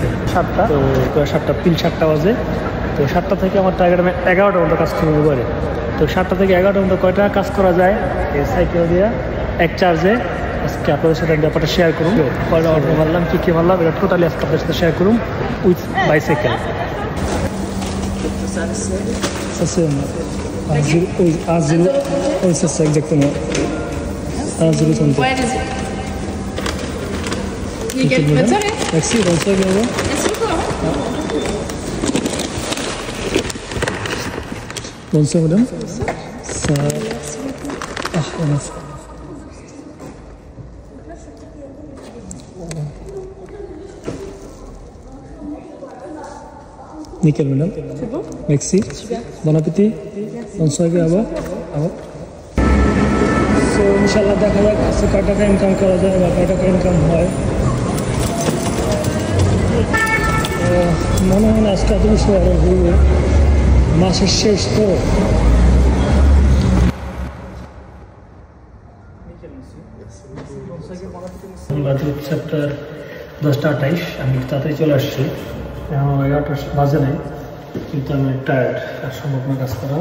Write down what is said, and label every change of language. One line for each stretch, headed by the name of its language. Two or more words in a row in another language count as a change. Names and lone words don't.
Bangla: 7টা, তো 7টা তিন 7টা বাজে। তো 7টা থেকে আমার টার্গেট, আমি 11টা ঘন্টা কাজ করবো পারে। তো 7টা থেকে 11টা ঘন্টা কয়টা কাজ করা যায় এই সাইকেল দিয়ে এক চার্জে, আজকে আপনাদের সাথে ব্যাপারটা শেয়ার করুন। কয়টা অর্ডার মারলাম, কী মারলাম, এটা টোটালি আজকে আপনাদের সাথে শেয়ার করুম
English: with bicycle.
French: Merci, bonsoir, bonsoir madame. Ça... Ah, on a fait. Nickel madame. C'est bon? Merci. Super. Bon appétit. Bonsoir, à vous.
Bangla: So,
Arabic: إن شاء الله
Bangla: দেখা যাক আজকে কয় টাকা ইনকাম করা যায় বা কয় টাকা ইনকাম হয়। মনে হয় না আজকে এত বেশি অর্ডার করবো, মাসের শেষ তো। চ্যাপ্টার 10:28, আমি তাড়াতাড়ি চলে আসছি, এখন 11টা বাজে নাই, কিন্তু আমি টায়ার্ড, আর সম্ভব না কাজ করা।